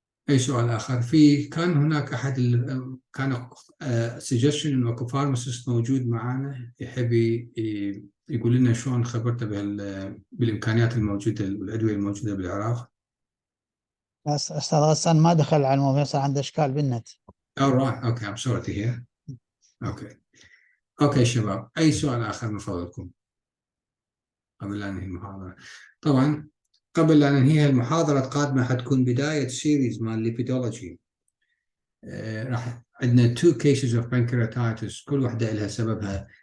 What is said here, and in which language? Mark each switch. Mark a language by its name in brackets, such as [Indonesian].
[Arabic] أي سؤال آخر؟ كان هناك أحد كان suggestion إنه أكو pharmacist موجود معنا يحب يقول لنا شلون خبرته بالإمكانيات الموجودة والأدوية الموجودة بالعراق. بس أستاذ غسان ما دخل على الموضوع صار عنده إشكال بالنت. [English] All right, okay, I'm sorry to hear. [Arabic] Okay شباب أي سؤال آخر من فضلكم قبل أن ننهي المحاضرة؟ طبعا قبل لا ننهيها المحاضرة القادمة حتكون بداية سيريز مال ليبيدولوجي. راح عندنا [English] 2 cases of pancreatitis [Arabic] كل واحدة لها سببها.